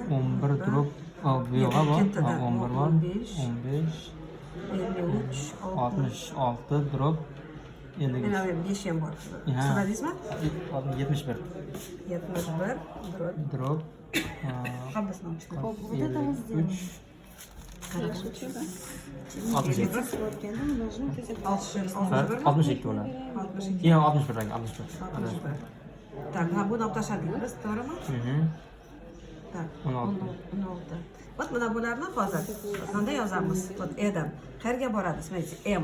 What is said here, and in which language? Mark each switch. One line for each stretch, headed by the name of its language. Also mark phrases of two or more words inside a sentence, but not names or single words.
Uzbek: 11 drop. Bu yo'g'a bor. 11 bor. 15, 53, 66 drop. Mana 5 ham bor. Hisobladingizmi? 71. 71 Drop. Hammasidan chiqdi.
Russian: Вот это мы сделаем.
Uzbek: 62 bo'ladi. 62. Yo'q, 61 rang, 61. Так, bu tashladik biz, to'g'rimi? Так, 16. 16. Вот mana bularni hozir qanday yozamiz? Вот E'dan qayerga boradi? M